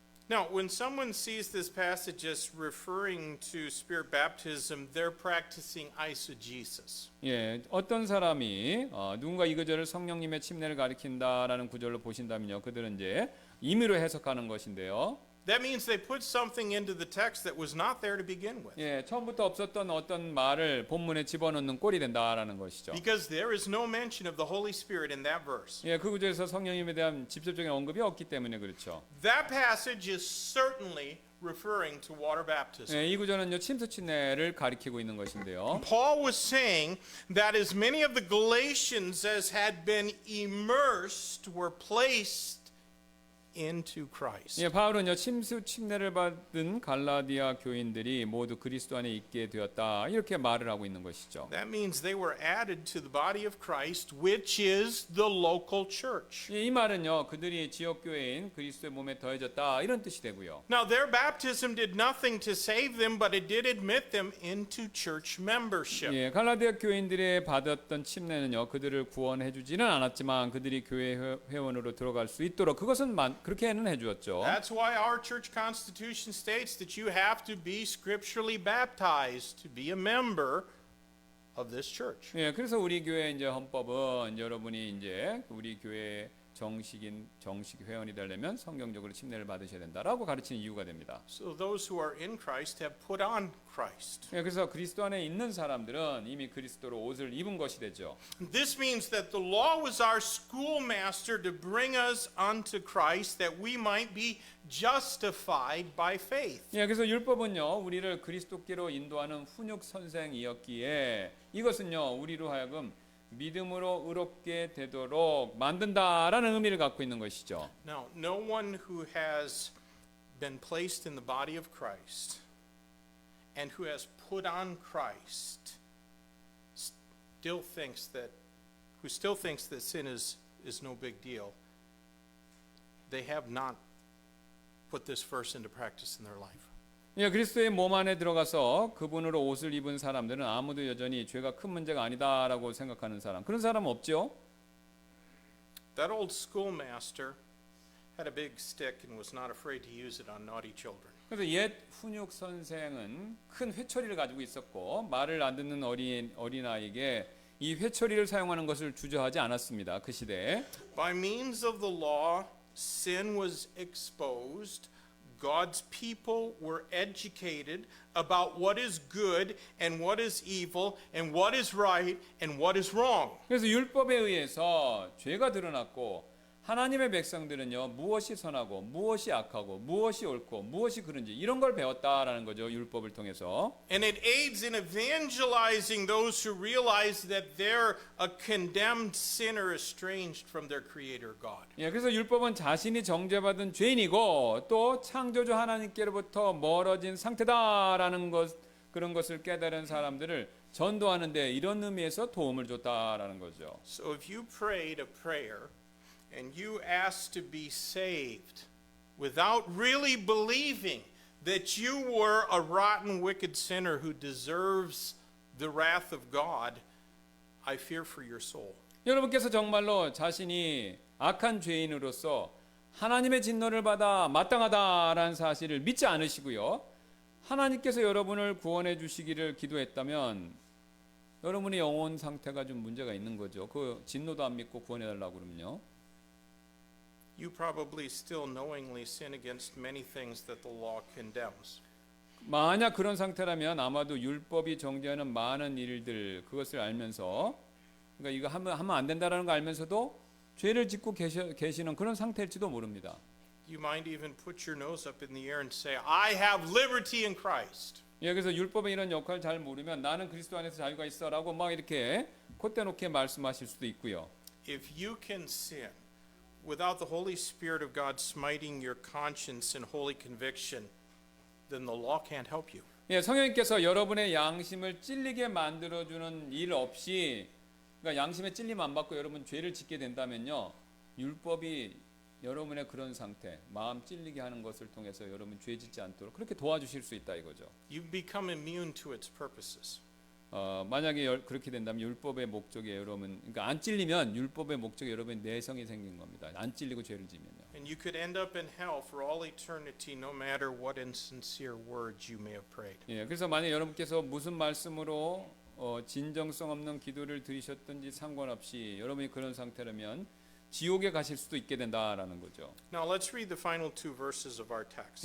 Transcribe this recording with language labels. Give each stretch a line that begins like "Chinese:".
English: Now, when someone sees this passage as referring to spirit baptism, they're practicing eisegesis.
Korean: 예, 어떤 사람이 누군가 이 구절을 성령님의 침례를 가리킨다라는 구절로 보신다면요, 그들은 이제 임의로 해석하는 것인데요.
English: That means they put something into the text that was not there to begin with.
Korean: 예, 처음부터 없었던 어떤 말을 본문에 집어넣는 꼴이 된다라는 것이죠.
English: Because there is no mention of the Holy Spirit in that verse.
Korean: 예, 그 구절에서 성령님에 대한 직접적인 언급이 없기 때문에 그렇죠.
English: That passage is certainly referring to water baptism.
Korean: 예, 이 구절은요 침수 침례를 가리키고 있는 것인데요.
English: Paul was saying that as many of the Galatians as had been immersed were placed into Christ.
Korean: 예, 바울은요 침수 침례를 받은 갈라디아 교인들이 모두 그리스도 안에 있게 되었다 이렇게 말을 하고 있는 것이죠.
English: That means they were added to the body of Christ, which is the local church.
Korean: 이 말은요 그들이 지역 교회인 그리스도의 몸에 더해졌다 이런 뜻이 되고요.
English: Now, their baptism did nothing to save them, but it did admit them into church membership.
Korean: 예, 갈라디아 교인들이 받았던 침례는요 그들을 구원해 주지는 않았지만 그들이 교회 회원으로 들어갈 수 있도록 그것은 그렇게는 해주었죠.
English: That's why our church constitution states that you have to be scripturally baptized to be a member of this church.
Korean: 예, 그래서 우리 교회 이제 헌법은 여러분이 이제 우리 교회 정식 회원이 되려면 성경적으로 침례를 받으셔야 된다라고 가르치는 이유가 됩니다.
English: So those who are in Christ have put on Christ.
Korean: 예, 그래서 그리스도 안에 있는 사람들은 이미 그리스도로 옷을 입은 것이 되죠.
English: This means that the law was our schoolmaster to bring us unto Christ that we might be justified by faith.
Korean: 예, 그래서 율법은요 우리를 그리스도께로 인도하는 훈육 선생이었기에 이것은요 우리로 하여금 믿음으로 의롭게 되도록 만든다라는 의미를 갖고 있는 것이죠.
English: Now, no one who has been placed in the body of Christ and who has put on Christ still thinks that sin is no big deal. They have not put this verse into practice in their life.
Korean: 예, 그리스도의 몸 안에 들어가서 그분으로 옷을 입은 사람들은 아무도 여전히 죄가 큰 문제가 아니다라고 생각하는 사람 그런 사람 없죠?
English: That old schoolmaster had a big stick and was not afraid to use it on naughty children.
Korean: 그래서 옛 훈육 선생은 큰 회초리를 가지고 있었고 말을 안 듣는 어린아이에게 이 회초리를 사용하는 것을 주저하지 않았습니다. 그 시대에.
English: By means of the law, sin was exposed. God's people were educated about what is good and what is evil and what is right and what is wrong.
Korean: 그래서 율법에 의해서 죄가 드러났고 하나님의 백성들은요 무엇이 선하고 무엇이 악하고 무엇이 옳고 무엇이 그른지 이런 걸 배웠다라는 거죠. 율법을 통해서.
English: And it aids in evangelizing those who realize that they're a condemned sinner estranged from their creator God.
Korean: 예, 그래서 율법은 자신이 정죄받은 죄인이고 또 창조주 하나님께로부터 멀어진 상태다라는 그런 것을 깨달은 사람들을 전도하는데 이런 의미에서 도움을 줬다라는 거죠.
English: So if you prayed a prayer and you asked to be saved without really believing that you were a rotten, wicked sinner who deserves the wrath of God, I fear for your soul.
Korean: 여러분께서 정말로 자신이 악한 죄인으로서 하나님의 진노를 받아 마땅하다라는 사실을 믿지 않으시고요. 하나님께서 여러분을 구원해 주시기를 기도했다면 여러분의 영혼 상태가 좀 문제가 있는 거죠. 그 진노도 안 믿고 구원해 달라고 그러면요.
English: You probably still knowingly sin against many things that the law condemns.
Korean: 만약 그런 상태라면 아마도 율법이 정죄하는 많은 일들 그것을 알면서 그러니까 이거 하면 안 된다라는 거 알면서도 죄를 짓고 계시는 그런 상태일지도 모릅니다.
English: You might even put your nose up in the air and say, I have liberty in Christ.
Korean: 예, 그래서 율법의 이런 역할을 잘 모르면 나는 그리스도 안에서 자유가 있어라고 막 이렇게 콧대 놓게 말씀하실 수도 있고요.
English: If you can sin without the Holy Spirit of God smiting your conscience in holy conviction, then the law can't help you.
Korean: 예, 성령님께서 여러분의 양심을 찔리게 만들어주는 일 없이 그러니까 양심의 찔림 안 받고 여러분 죄를 짓게 된다면요. 율법이 여러분의 그런 상태, 마음 찔리게 하는 것을 통해서 여러분 죄 짓지 않도록 그렇게 도와주실 수 있다 이거죠.
English: You become immune to its purposes.
Korean: 만약에 그렇게 된다면 율법의 목적에 여러분 그러니까 안 찔리면 율법의 목적에 여러분 내성이 생긴 겁니다. 안 찔리고 죄를 지면요.
English: And you could end up in hell for all eternity no matter what insincere words you may have prayed.
Korean: 예, 그래서 만약 여러분께서 무슨 말씀으로 진정성 없는 기도를 드리셨든지 상관없이 여러분이 그런 상태라면 지옥에 가실 수도 있게 된다라는 거죠.
English: Now let's read the final two verses of our text.